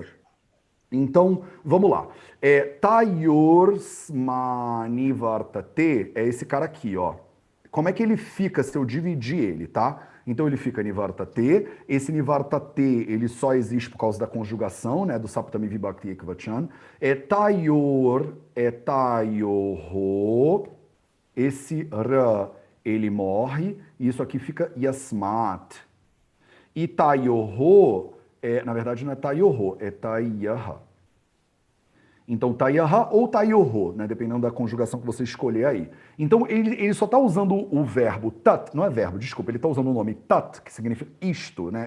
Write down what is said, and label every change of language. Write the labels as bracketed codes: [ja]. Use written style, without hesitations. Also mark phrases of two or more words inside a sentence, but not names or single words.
[pt] Então, vamos lá. Tayorsmanivartate é esse cara aqui, ó. Como é que ele fica se eu dividir ele, tá? Então ele fica nivartate. Esse nivartate, ele só existe por causa da conjugação, né, do [sa] saptami vibhakti ekvachan. Tayor, tayorho. [pt] Esse ra, ele morre. E isso aqui fica yasmat. E tayorho, na verdade não é tayorho, é tayaha. Então, tayaha ou tayorho, né? Dependendo da conjugação que você escolher aí. Então, ele só está usando o verbo tat, não é verbo, desculpa, ele está usando o nome tat, que significa isto, né?